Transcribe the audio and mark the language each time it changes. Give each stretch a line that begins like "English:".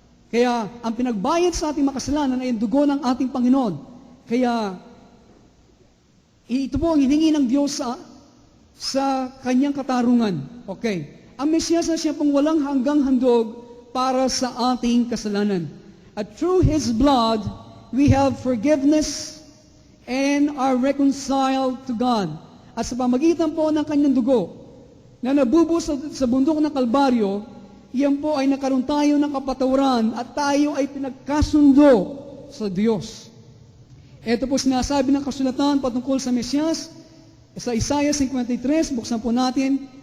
Filipino: Kaya ang pinagbayad sa ating makasalanan ay ang dugo ng ating Panginoon. Kaya ito po ang hiningi ng Diyos sa kanyang katarungan. Okay. Ang Mesiyas na siya pong walang hanggang handog para sa ating kasalanan.
English: At through His blood, we have forgiveness and are reconciled to God.
Filipino: At sa pamagitan po ng kanyang dugo na nabubuhos sa bundok ng Kalbaryo, yan po ay nakaroon tayo ng kapatawaran at tayo ay pinagkasundo sa Diyos. Ito po sinasabi ng kasulatan patungkol sa Mesiyas sa Isaiah 53, buksan po natin.